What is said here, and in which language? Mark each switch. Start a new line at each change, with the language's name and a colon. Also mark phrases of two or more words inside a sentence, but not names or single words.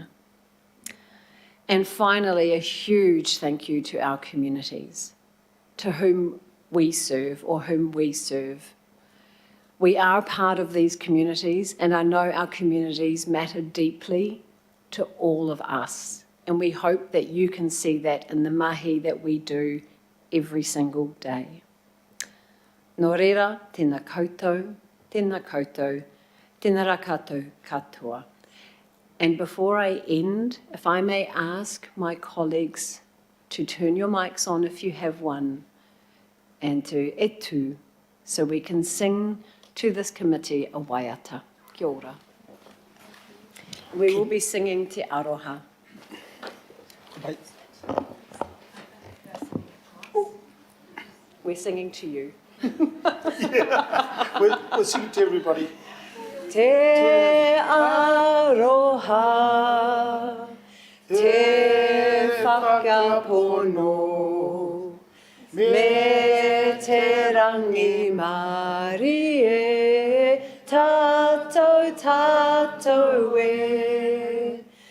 English: And finally, a huge thank you to our communities, to whom we serve or whom we serve. We are part of these communities, and I know our communities matter deeply to all of us. And we hope that you can see that in the mahi that we do every single day.
Māori: Nō reira, tēnā koutou, tēnā koutou, tēnā rā koutou katoa.
English: And before I end, if I may ask my colleagues to turn your mics on if you have one, and to etu, so we can sing to this committee a waiata.
Māori: Kia ora.
English: We will be singing Te Aroha. We're singing to you. We'll sing to everybody.
Māori: Te aroha, te whakapono, me te rangi mari e, tātou tātou e.